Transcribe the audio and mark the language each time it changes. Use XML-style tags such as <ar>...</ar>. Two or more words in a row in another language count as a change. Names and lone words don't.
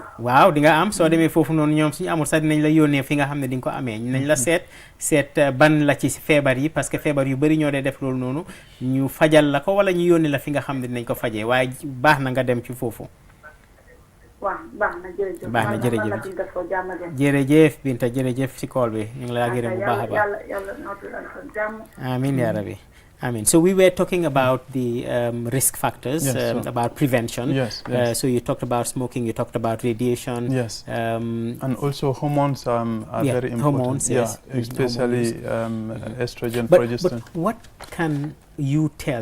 <wo>waaw di nga am soo demee foofu noonu ñoom suñu amul sax dinañ la yónnee fi nga xam ne di nga ko amee nañ la seet ban la ci feebar yi</wo> <fr>parce que</fr> <wo>feebar yu bëri ñoo dee def loolu noonu ñu fajal la ko wala ñu yónni la fi nga xam ne dinañ ko fajee waaye baax na nga dem ci foofu. waaw baax na jërëjëf. jërëjëf Binta jërëjëf si kool bi ñu ngi laa gërëm bu baax a baax. yàlla nootul ak jàmm.</wo> <ar>amiin yaa rabbi.</ar> <en>So we were talking about the risk factors, about prevention. Yes. So you talked about smoking, you talked about radiation. Yes. And also hormones are very important. Hormones, yes. Especially estrogen, but progesterone. But what can you tell?</en>